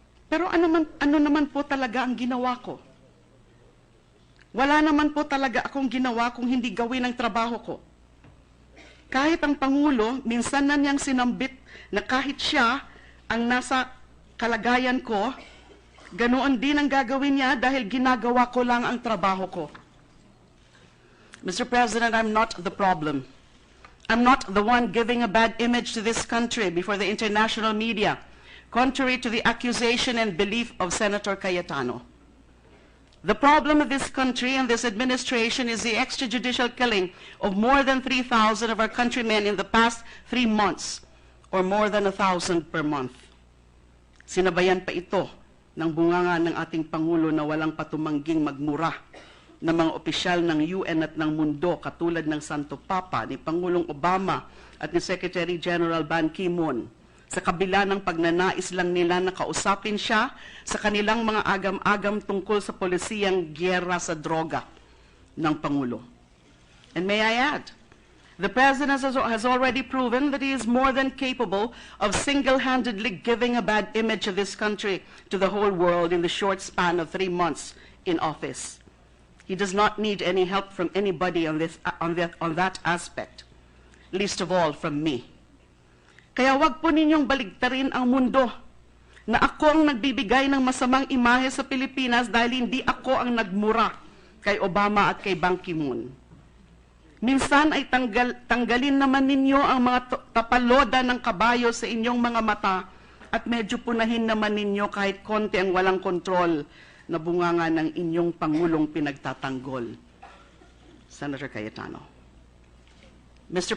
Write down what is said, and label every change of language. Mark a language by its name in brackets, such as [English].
[Filipino] Pero ano naman po talaga ang ginawa ko? Wala naman po talaga akong ginawa kung hindi gawin ang trabaho ko. Kahit ang Pangulo, minsan na niyang sinambit na kahit siya ang nasa kalagayan ko, ganoon din ang gagawin niya dahil ginagawa ko lang ang trabaho ko. [English] Mr. President, I'm not the problem. I'm not the one giving a bad image to this country before the international media, contrary to the accusation and belief of Senator Cayetano. The problem of this country and this administration is the extrajudicial killing of more than 3,000 of our countrymen in the past 3 months, or more than 1,000 per month. [Filipino] Sinabayan pa ito ng bunganga ng ating Pangulo na walang patumangging magmura ng mga opisyal ng UN at ng mundo katulad ng Santo Papa, ni Pangulong Obama at ni Secretary General Ban Ki-moon, sa kabila ng pagnanais lang nila na kausapin siya sa kanilang mga agam-agam tungkol sa polisiyang gyera sa droga ng Pangulo. [English] And may I add, the President has already proven that he is more than capable of single-handedly giving a bad image of this country to the whole world in the short span of 3 months in office. He does not need any help from anybody on that aspect, least of all from me. [Filipino] Kaya wag po ninyong baligtarin ang mundo na ako ang nagbibigay ng masamang imahe sa Pilipinas dahil hindi ako ang nagmura kay Obama at kay Ban Ki-moon. Minsan ay tanggalin naman ninyo ang mga tapaloda ng kabayo sa inyong mga mata at medyo punahin naman ninyo kahit konti ang walang kontrol na bunganga ng inyong Pangulong pinagtatanggol. Senator Cayetano. Mr.